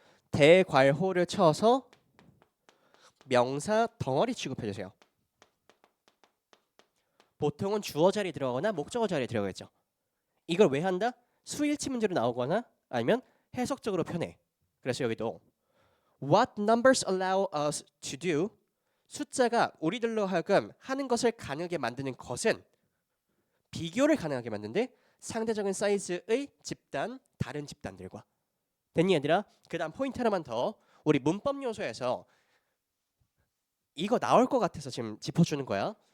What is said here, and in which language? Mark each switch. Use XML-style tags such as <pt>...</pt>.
<ko>대괄호를 쳐서 명사 덩어리 취급해주세요. 보통은 주어 자리에 들어가거나 목적어 자리에 들어가겠죠. 이걸 왜 한다? 수일치 문제로 나오거나 아니면 해석적으로 표현해. 그래서 여기도</ko> <en>What numbers allow us to do?</en> <ko>숫자가 우리들로 하여금 하는 것을 가능하게 만드는 것은 비교를 가능하게 만드는데 상대적인 사이즈의 집단, 다른 집단들과. 됐니 얘들아? 그 다음 포인트 하나만 더. 우리 문법 요소에서 이거 나올 것 같아서 지금 짚어주는 거야.</ko>